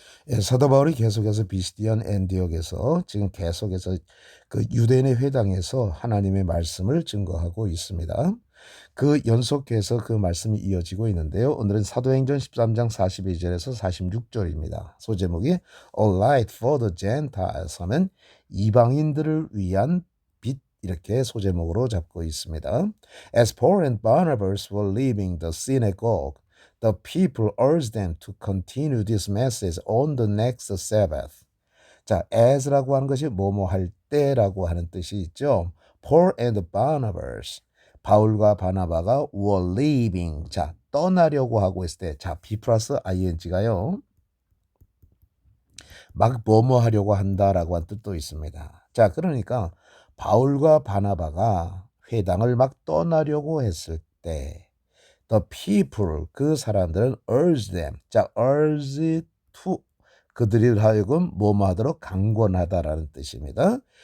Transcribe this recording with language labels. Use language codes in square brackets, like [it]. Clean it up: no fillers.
[ko] 예, 사도 바울이 계속해서 비시디안 엔디옥에서 지금 계속해서 그 유대인의 회당에서 하나님의 말씀을 증거하고 있습니다. 그 연속해서 그 말씀이 이어지고 있는데요. 오늘은 사도행전 13장 42절에서 46절입니다. 소제목이 [en] A Light for the Gentiles [ko] 하면 이방인들을 위한 빛, 이렇게 소제목으로 잡고 있습니다. [en] As Paul and Barnabas were leaving the synagogue, the people urged them to continue this message on the next Sabbath. [ko] 자, as라고 하는 것이 뭐뭐 할 때라고 하는 뜻이 있죠. [en] Paul and Barnabas, [ko] 바울과 바나바가 [en] were leaving, [ko] 자, 떠나려고 하고 있을 때, 자, be 플러스 ing가요. 막 뭐뭐 하려고 한다라고 한 뜻도 있습니다. 자, 그러니까 바울과 바나바가 회당을 막 떠나려고 했을 때 [en] the people, [ko] 그 사람들은 [en] urge them, [ko] 자, [en] urge to, [ko] 그들이 하여금 뭐뭐 하도록 강권하다라는 뜻입니다.